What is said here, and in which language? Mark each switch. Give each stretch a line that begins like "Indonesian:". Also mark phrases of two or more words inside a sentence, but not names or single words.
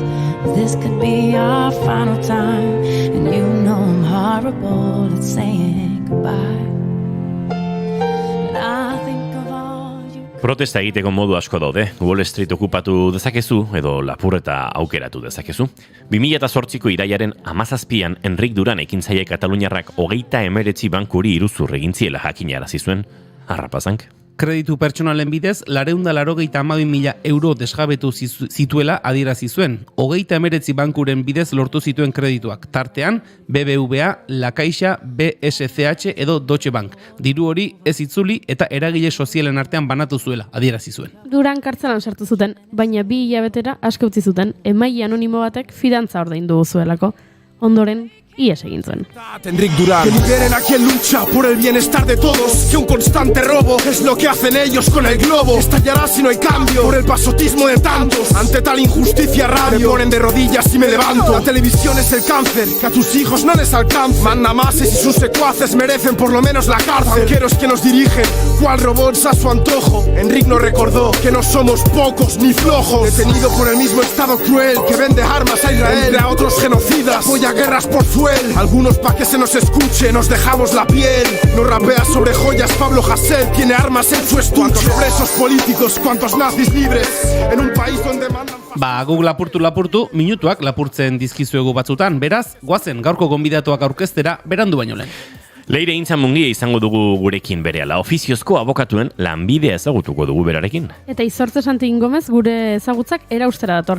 English: This could be our final time, and you know I'm horrible at saying goodbye. But I think of all you...
Basque: Protesta egiteko modu asko daude. Wall Street okupatu dezakezu edo lapurreta aukeratu dezakezu. 2008ko iraiaren 17an Enric Duran ekintzaile kataluniarrak 39 bankuri iruzur egin ziela jakinarazi zuen. Harrapazank. Kreditu pertsonalen bidez, 482.000 euro desjabetu zituela adierazi zuen. 39 bankuren bidez lortu zituen kredituak. Tartean, BBVA, La Caixa, BSCH edo Deutsche Bank. Diru hori ez itzuli eta eragile sozialen artean banatu zuela adierazi zuen. Duran kartzelan sartu zuten, baina 2 hilabetera aske utzi zuten, emaile anonimo batek fidantza ordaindu zuelako. Ondoren, ihes egin zuen. Enric Duran.
Spanish: Que lideren a quien lucha por el bienestar de todos. Que un constante robo es lo que hacen ellos con el globo. Estallará si no hay cambio por el pasotismo de tantos. Ante tal injusticia rabio. Me ponen de rodillas y me levanto. La televisión es el cáncer que a tus hijos no les alcanza. Mandamases y sus secuaces merecen por lo menos la cárcel. Banqueros que nos dirigen, cual robots a su antojo. Enric nos recordó que no somos pocos ni flojos. Detenido por el mismo estado cruel que vende armas a Israel. Entre a otros genocidas, apoya guerras por suelo. Algunos pa' que se nos escuche, nos dejamos la piel. Nos rapea sobre joyas Pablo Hasél, tiene armas en su estuche. Cuántos presos políticos, cuántos nazis libres, en un país donde mandan...
Basque: Ba, guk lapurtu, minutuak lapurtzen dizkizuegu batzutan. Beraz, goazen gaurko gonbidatuak aurkeztera berandu baino lehen. Leire Intzamungia izango dugu gurekin berehala. Ofiziozko abokatuen lanbidea ezagutuko dugu berarekin. Eta Izortze Santin Gomez gure ezagutzak eraustera dator.